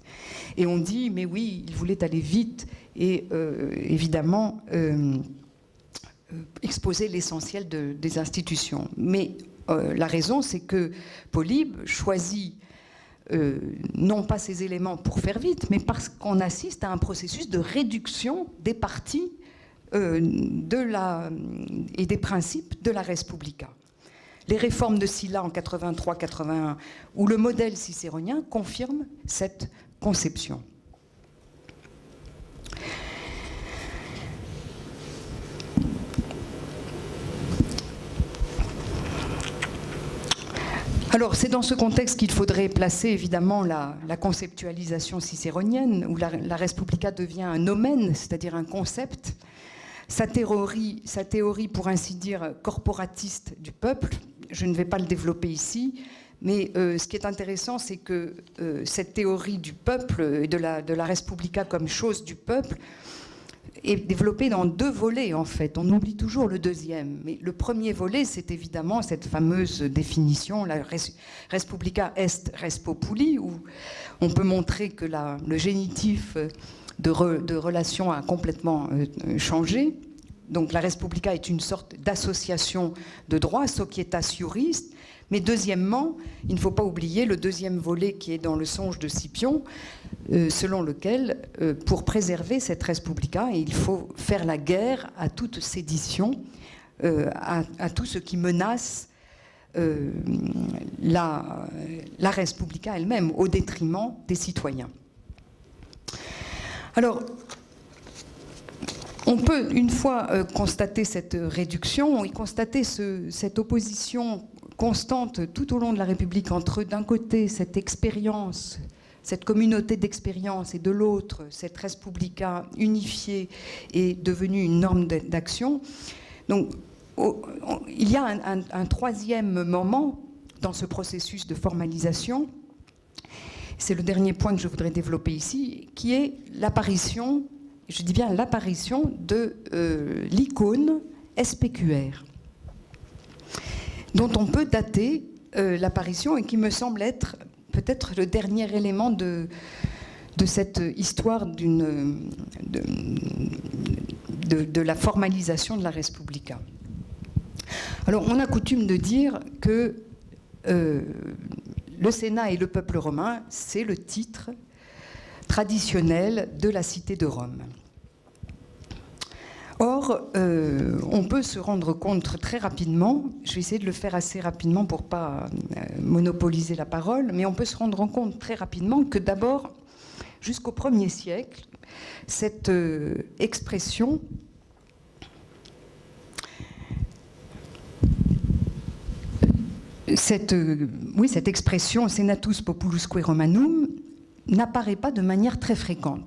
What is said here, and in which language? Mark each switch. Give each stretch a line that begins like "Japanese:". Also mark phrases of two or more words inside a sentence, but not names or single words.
French: Et on dit, mais oui, il voulait aller vite et évidemment exposer l'essentiel des institutions. Mais la raison, c'est que Polybe choisit non pas ces éléments pour faire vite, mais parce qu'on assiste à un processus de réduction des parties et des principes de la
Latin: res publica.
French: Les réformes de Sylla en 83-81 ou le modèle cicéronien confirment cette conception. Alors, c'est dans ce contexte qu'il faudrait placer évidemment la conceptualisation cicéronienne, où la
Latin: res publica
French: devient un nomen, c'est-à-dire un concept. Sa théorie, pour ainsi dire, corporatiste du peuple, je ne vais pas le développer ici, mais ce qui est intéressant, c'est que cette théorie du peuple et de la
Latin: res publica
French: comme chose du peuple est développée dans 2 volets, en fait. On oublie toujours le deuxième. Mais le premier volet, c'est évidemment cette fameuse définition, la
Latin: res publica est res populi,
French: où on peut montrer que le génitif de relation a complètement changé. Donc la
Latin: res publica
French: est une sorte d'association de droit,
Latin: societas juris.
French: Mais deuxièmement, il ne faut pas oublier le deuxième volet qui est dans le songe de Scipion, selon lequel, pour préserver cette
Latin: res publica,
French: il faut faire la guerre à toute sédition, à tout ce qui menace la
Latin: res publica
French: elle-même, au détriment des citoyens. Alors, on peut, une fois constater cette réduction, et constater cette opposition constante tout au long de la République entre, d'un côté, cette expérience, cette communauté d'expérience, et de l'autre, cette
Latin: res publica
French: unifiée et devenue une norme d'action. Donc, il y a un troisième moment dans ce processus de formalisation, c'est le dernier point que je voudrais développer ici, qui est l'apparition, je dis bien l'apparition de l'icône SPQR, dont on peut dater l'apparition et qui me semble être peut-être le dernier élément de cette histoire de la formalisation de la
Latin: res publica.
French: Alors, on a coutume de dire que le Sénat et le peuple romain, c'est le titre traditionnel de la cité de Rome. Or, on peut se rendre compte très rapidement, je vais essayer de le faire assez rapidement pour ne pas monopoliser la parole, mais on peut se rendre compte très rapidement que d'abord, jusqu'au 1er siècle, cette expression cette expression
Latin: Senatus Populusque Romanum
French: n'apparaît pas de manière très fréquente.